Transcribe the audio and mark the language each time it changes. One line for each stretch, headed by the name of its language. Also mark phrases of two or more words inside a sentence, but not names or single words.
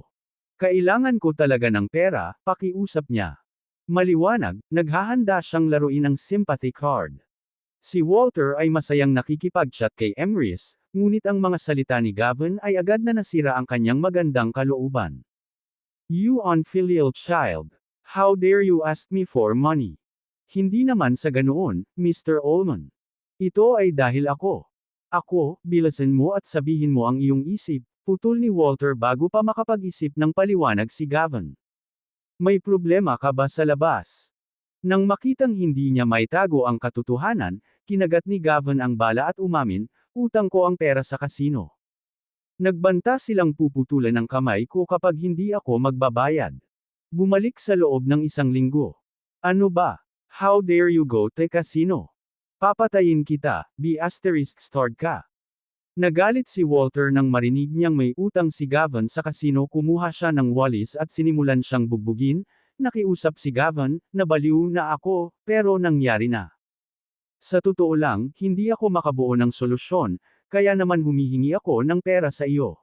Filipino: Kailangan ko talaga ng pera, pakiusap niya. Maliwanag, naghahanda siyang laruin ang sympathy card. Si Walter ay masayang nakikipag-chat kay Emrys, ngunit ang mga salita ni Gavin ay agad na nasira ang kanyang magandang kalooban.
English: You unfilial child. How dare you ask me for money?
Filipino: Hindi naman sa ganoon, Mr. Ullman. Ito ay dahil ako. Ako, bilasan mo at sabihin mo ang iyong isip, putol ni Walter bago pa makapag-isip ng paliwanag si Gavin. May problema ka ba sa labas? Nang makitang hindi niya maitago ang katotohanan, kinagat ni Gavin ang bala at umamin, utang ko ang pera sa kasino. Nagbanta silang puputulan ng kamay ko kapag hindi ako magbabayad. Bumalik sa loob ng 1 linggo. Ano ba?
English: How dare you go to casino?
Filipino: Papatayin kita, ***** ka. Nagalit si Walter nang marinig niyang may utang si Gavin sa kasino. Kumuha siya ng walis at sinimulan siyang bugbugin. Nakiusap si Gavin, nabaliw na ako, pero nangyari na. Sa totoo lang, hindi ako makabuo ng solusyon, kaya naman humihingi ako ng pera sa iyo.